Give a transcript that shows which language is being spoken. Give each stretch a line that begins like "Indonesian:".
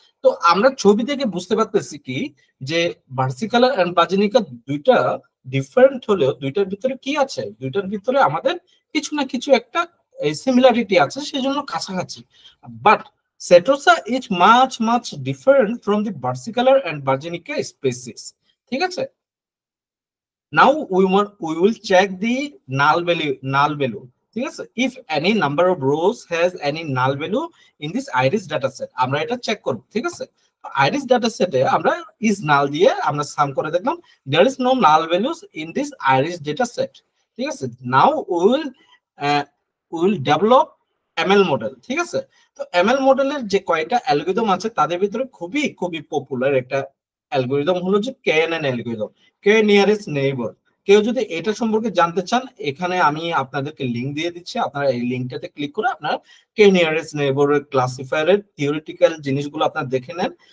Bangla: তো আমরা ছবি থেকে বুঝতে পারতেছি কি যে ভার্সিকালার এন্ড ভার্জিনিকা দুইটা ডিফারেন্ট হলেও দুইটার ভিতরে কি আছে, দুইটার ভিতরে আমাদের কিছু না কিছু একটা সিমিলারিটি আছে, সেজন্য কাছাকাছি।
English: but setosa is much much different from the versicolor and virginica species,
Bangla: ঠিক আছে।
English: Now we will check the null value,
Bangla: ঠিক আছে।
English: If any number of rows has any null value in this iris data set,
Bangla: আমরা এটা check করব, ঠিক আছে।
English: iris data set এ আমরা is null
Bangla: দিয়ে আমরা সাম করে দেখলাম
English: there is no null values in this iris data set,
Bangla: ঠিক আছে।
English: Now we will develop ML model,
Bangla: ঠিক আছে। তো ML মডেলের যে কয়টা অ্যালগরিদম আছে তাদের ভিতরে খুবই খুবই পপুলার একটা অ্যালগরিদম হলো যে KNN অ্যালগরিদম, কে নিয়ারেস্ট নেইবার। কেউ যদি এটা সম্পর্কে জানতে চান, এখানে আমি আপনাদেরকে লিংক দিয়ে দিচ্ছি, আপনারা এই লিংকটাতে ক্লিক করে আপনারা কে নিয়ারেস্ট নেইবারের ক্লাসিফায়ারের থিওরিটিক্যাল জিনিসগুলো আপনারা দেখে নেন।